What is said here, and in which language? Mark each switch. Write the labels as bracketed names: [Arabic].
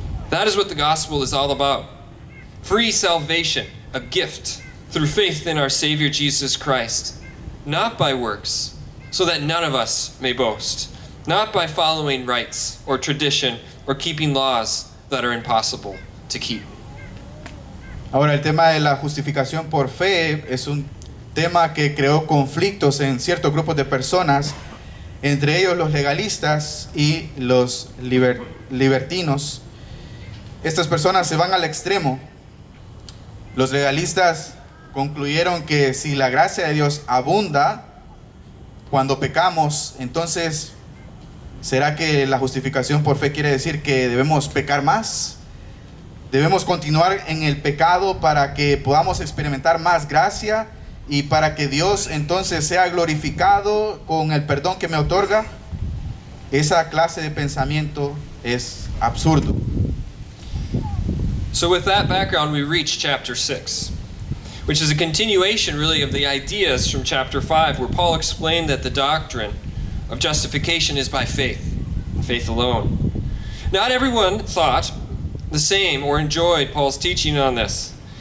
[English] That is what the gospel is all about. Free salvation, a gift through faith in our Savior Jesus Christ, not by works, so that none of us may boast, not by following rites or tradition or keeping laws that are impossible to keep. [Spanish] Ahora, el tema de la justificación por fe es un tema que creó conflictos en ciertos grupos de personas, entre ellos los legalistas y los libertinos. Estas personas se van al extremo. Los legalistas concluyeron que si la gracia de Dios abunda cuando pecamos, entonces ¿será que la justificación por fe quiere decir que debemos pecar más? ¿Debemos continuar en el pecado para que podamos experimentar más gracia y para que Dios entonces sea glorificado con el perdón que me otorga? Esa clase de pensamiento es absurdo. [English] So with that background, we reach chapter 6, which is a continuation really of the ideas from chapter 5, where Paul explained that the doctrine of justification is by faith, faith alone. Not everyone thought the same or enjoyed Paul's teaching on this.